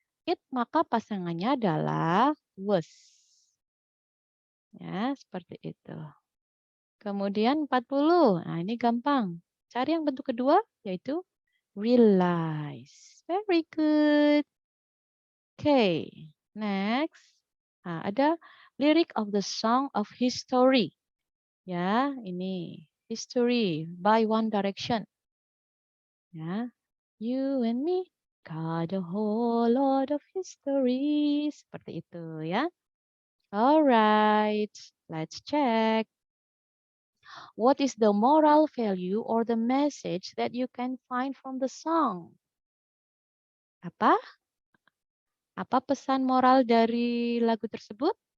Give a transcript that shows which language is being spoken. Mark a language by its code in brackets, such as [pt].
[id] It maka pasangannya adalah was. Ya, seperti itu. Kemudian 40. Nah, ini gampang. Cari yang bentuk kedua, yaitu realize. [en] Very good. Okay, next. [id] Ada [en] lyric of the song of history. [id] Ya, ini history by One Direction. [en] Ya, you and me got a whole lot of history. [id] Seperti itu ya. [en] Alright, let's check. What is the moral value or the message that you can find from the song? [id] Apa? Apa pesan moral dari lagu tersebut?